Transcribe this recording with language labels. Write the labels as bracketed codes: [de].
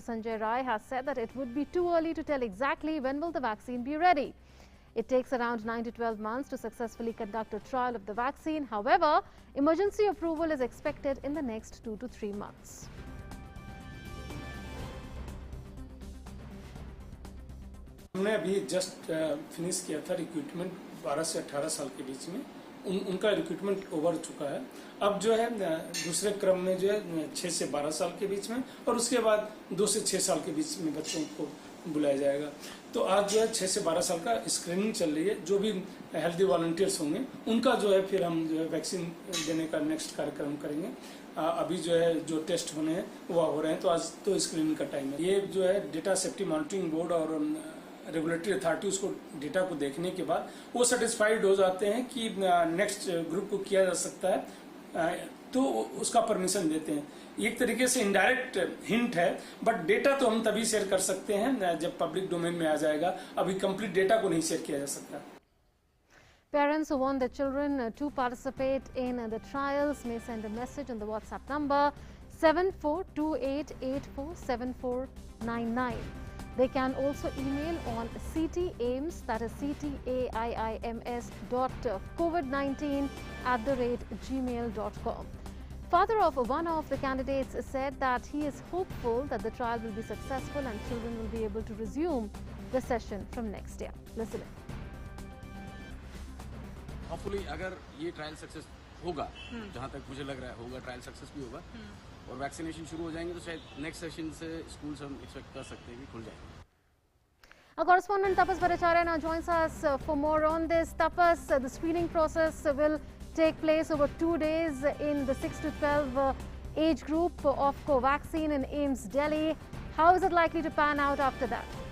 [en] Sanjay Rai, has said that it would be too early to tell exactly when will the vaccine be ready. It takes around 9 to 12 months to successfully conduct a trial of the vaccine. However, emergency approval is expected in the next 2 to 3 months. [hi] हमने अभी just finish किया था recruitment 12 से 18 साल के बीच में उनका recruitment over चुका है। अब जो है दूसरे क्रम में जो है 6 से 12 साल के बीच में और उसके बाद 2 से 6 साल के बीच में बच्चों को बुलाया जाएगा। तो आज जो है 6 से 12 साल का स्क्रीनिंग चल रही है। जो भी हेल्दी वॉलंटियर्स होंगे उनका जो है फिर हम जो है वैक्सीन देने का नेक्स्ट कार्यक्रम करेंगे। अभी जो है जो टेस्ट होने हैं वो हो रहे हैं, तो आज तो स्क्रीनिंग का टाइम है। ये जो है डेटा सेफ्टी मॉनिटरिंग बोर्ड और रेगुलेटरी अथॉरिटी उसको डेटा को देखने के बाद वो सेटिस्फाइड हो जाते हैं कि नेक्स्ट ग्रुप को किया जा सकता है, तो उसका परमिशन देते हैं। एक तरीके से इनडायरेक्ट हिंट है, बट डेटा तो हम तभी शेयर कर सकते हैं जब पब्लिक डोमेन में आ जाएगा। अभी कंप्लीट डेटा को नहीं शेयर किया जा सकता। [en] Parents who want their children to participate in the trials may send a message on the WhatsApp number 7428847499. They can also email on ctaims, that is ctaims.covid19@gmail.com. Father of one of the candidates said that he is hopeful that the trial will be successful and children will be able to resume the session from next year. Listen in. [hi] Hopefully अगर ये trial success होगा, जहाँ तक मुझे लग रहा है होगा, ट्रायल सक्सेस भी होगा और वैक्सीनेशन शुरू हो जाएंगे, तो शायद नेक्स्ट सेशन से स्कूल्स हम एक्सपेक्ट कर सकते हैं कि खुल जाएंगे। [en] Our correspondent Tapas Bhattacharya now joins us for more on this. Tapas, the screening process will take place over 2 days in the 6 to 12 age group of Covaxin in AIIMS Delhi. How is it likely to pan out after that?